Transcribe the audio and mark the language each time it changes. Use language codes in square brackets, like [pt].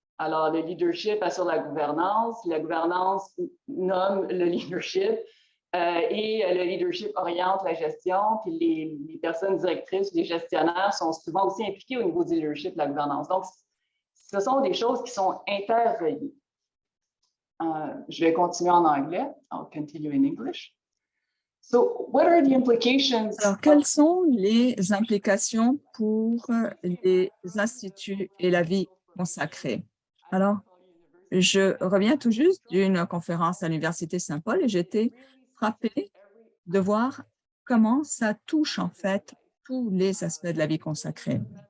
[fr] Alors, le leadership assure la gouvernance nomme le leadership et le leadership oriente la gestion, puis les personnes directrices, les gestionnaires sont souvent aussi impliqués au niveau du leadership, la gouvernance. Donc, ce sont des choses qui sont interreliées. Je vais continuer en anglais. [en] I'll continue in English. So, what are the implications? [fr] Alors, quelles sont les implications pour les instituts et la vie consacrée? Alors, je reviens tout juste d'une conférence à l'Université Saint-Paul et j'étais frappée de voir comment ça touche en fait tous les aspects de la vie consacrée.